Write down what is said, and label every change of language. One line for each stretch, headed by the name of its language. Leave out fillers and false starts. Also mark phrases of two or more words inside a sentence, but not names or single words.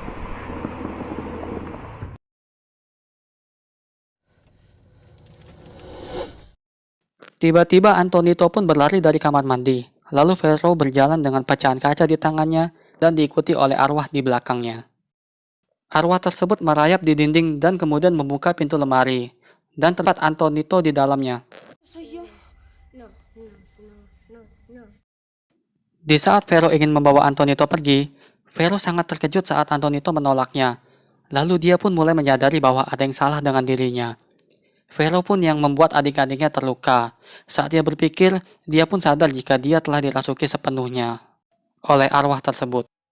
Indonesian: Tiba-tiba Antonito pun berlari dari kamar mandi. Lalu Vero berjalan dengan pecahan kaca di tangannya dan diikuti oleh arwah di belakangnya. Arwah tersebut merayap di dinding dan kemudian membuka pintu lemari dan tempat Antonito di dalamnya.
Spanish: Soy yo. No, no, no, no, no.
Indonesian: Di saat Vero ingin membawa Antonito pergi, Vero sangat terkejut saat Antonito menolaknya. Lalu dia pun mulai menyadari bahwa ada yang salah dengan dirinya. Vero pun yang membuat adik-adiknya terluka. Saat dia berpikir, dia pun sadar jika dia telah dirasuki sepenuhnya oleh arwah tersebut.